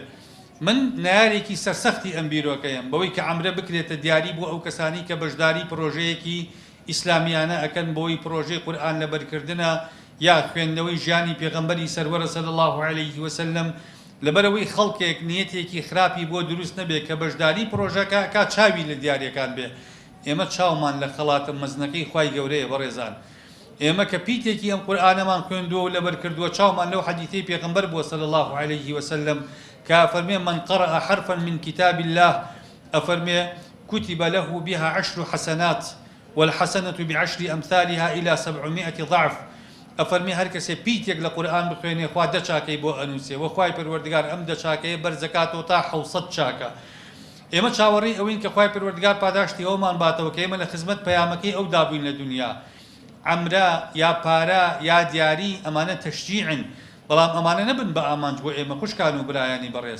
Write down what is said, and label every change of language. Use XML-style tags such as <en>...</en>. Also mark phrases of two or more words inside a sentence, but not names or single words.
<ckb>من نارێکی سەرسەختی ئەم بیرۆکەیەم بەوەی کە عەمرە بکرێتە دیاری بۆ ئەو کەسانی کە بەشداری پرۆژەیەکی ئیسلامیانە ئەکەن بۆی پرۆژەی قورئان لەبەرکردنە یا خوێندنەوەی ژیانی پێغەمبەری سەروەرە</ckb> <ar>صلی الله علیه وسلم،</ar> <ckb>لەبەرەوەی خەڵکێک نیەتێکی خراپی بۆ دروست نەبێت کە بەشداری پرۆژەکە کا چاوی لە دیاریەکان بێ. ئێمە چاومان لە خەڵاتە مەزنەکەی خوای گەورەیە بەڕێزان. ئێمە کە پیتێکی ئەم قورئانەمان خوێندووە و لەبەر کردووە چاومان لەو حەدیثەی پێغەمبەر بووە</ckb> <ar>صلی الله علیه وسلم</ar> <ckb>کە ئەفەرمێ</ckb> <ar>من قرأ حرفا من كتاب الله</ar> <ckb>ئەفەرمێ</ckb> <ar>كتب له بها 10 حسنات والحسنة ب10 أمثالها إلى 700 ضعف.</ar> <ckb>ئەفەرمی هەر کەسێ پیتێک لە قورئان بخوێنێ خوا دە چاکەی بۆ ئەنووسێ و خوای پەروەردگار ئەم دە چاکەیە بەرزەکاتەوە تا 700 چاکە. ئێمە چاوەڕی ئەوین کە خوای پەروەردگار پاداشتی ئەومان باتەوە کە ئێمە لە خزمەت پەیامەکەی ئەو دابووین لە دنیا. عەمرا یا پارە یا دیاری ئەمانە تەشجیعن، بەڵام ئەمانە نەبن بە ئامانج بۆ ئێمە خوشکان و برایانی بەڕێز.</ckb>